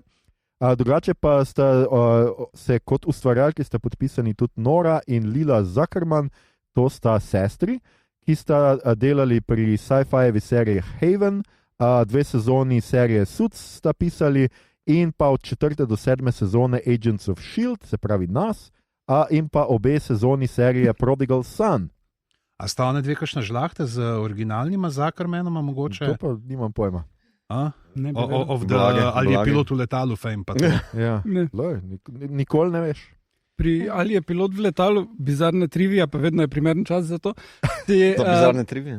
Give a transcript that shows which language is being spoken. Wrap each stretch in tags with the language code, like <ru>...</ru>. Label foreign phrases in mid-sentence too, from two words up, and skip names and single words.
<sl>Drugače pa sta se kot ustvarjalki sta podpisani tudi Nora in Lila Zuckerman, to sta sestri, ki sta delali pri sci-fi seriji Haven, 2 sezoni serije Suits sta pisali in pa od 4. do 7. sezone Agents of S.H.I.E.L.D., se pravi nas, in pa obe sezoni serije Prodigal Son. A sta one dve kakšne žlahte z originalnima Zuckermanoma mogoče? To pa nimam pojma. Ne bi vedel. Ali je pilot v letalu Fame pa to? Ja. Ne. Nikoli ne veš. Ali je pilot v letalu, bizarna trivija, pa vedno je primeren čas za to. To bizarne trivije.</sl>